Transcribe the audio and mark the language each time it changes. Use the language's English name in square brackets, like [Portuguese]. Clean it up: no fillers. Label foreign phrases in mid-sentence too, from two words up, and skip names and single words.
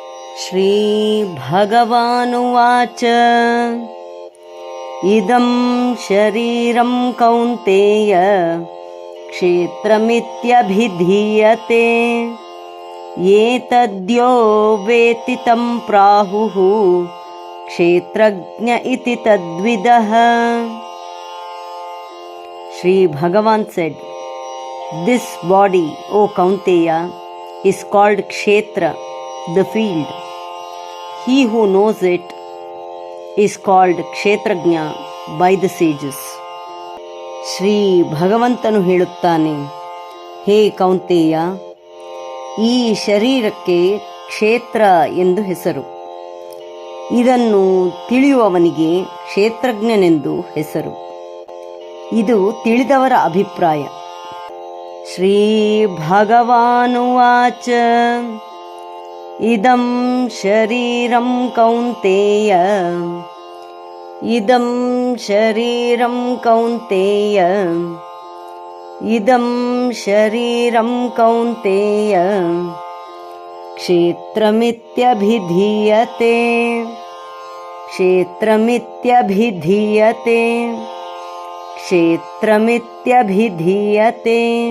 [Sanskrit] श्रीभगवानुवाच इदं शरीरं कौन्तेय क्षेत्रमित्यभिधीयते एतद्यो वेत्ति तं प्राहुः क्षेत्रज्ञ इति तद्विदः. [English] Shri Bhagavan said, "This body, O Kaunteya, is called Kshetra, the field. He who knows it is called Kshetrajna by the sages." [Kannada] ಶ್ರೀ ಭಗವಂತನು ಹೇಳುತ್ತಾನೆ, ಹೇ ಕೌಂತೆಯ, ಈ ಶರೀರಕ್ಕೆ ಕ್ಷೇತ್ರ ಎಂದು ಹೆಸರು. ಇದನ್ನು ತಿಳಿಯುವವನಿಗೆ ಕ್ಷೇತ್ರಜ್ಞನೆಂದು ಹೆಸರು. ಇದು ತಿಳಿದವರ ಅಭಿಪ್ರಾಯ. [Sanskrit] ಶ್ರೀ ಭಗವಾನುವಾಚ ಇದಂ ಶರೀರಂ ಕೌಂತೆಯ ಇದಂ ಶರೀರಂ ಕೌಂತೆಯ ಇದಂ ಶರೀರಂ ಕೌಂತೆಯ ಕ್ಷೇತ್ರಮಿತ್ಯಭಿಧೀಯತೆ ಕ್ಷೇತ್ರಮಿತ್ಯಭಿಧೀಯತೆ ಕ್ಷೇತ್ರಮಿತ್ಯಭಿಧೀಯತೆ.